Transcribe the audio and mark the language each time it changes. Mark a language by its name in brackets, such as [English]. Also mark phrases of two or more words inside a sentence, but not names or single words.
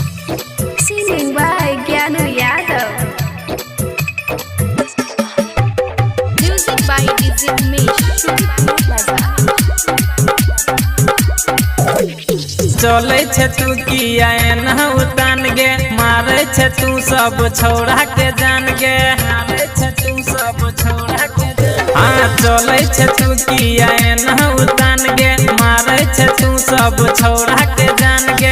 [English] Singing by Gyanu Yadav. Music by DJ Umesh, Shukipur Bazaar. [Angika] चले छे तू किया न उतान गे, मारे छे तू सब छोड़ा के जान गे, मारे छे तू सब छोड़ा के जान। हाँ चले छे तू किया न उतान गे, मारे छे तू सब छोड़ा के जान गे।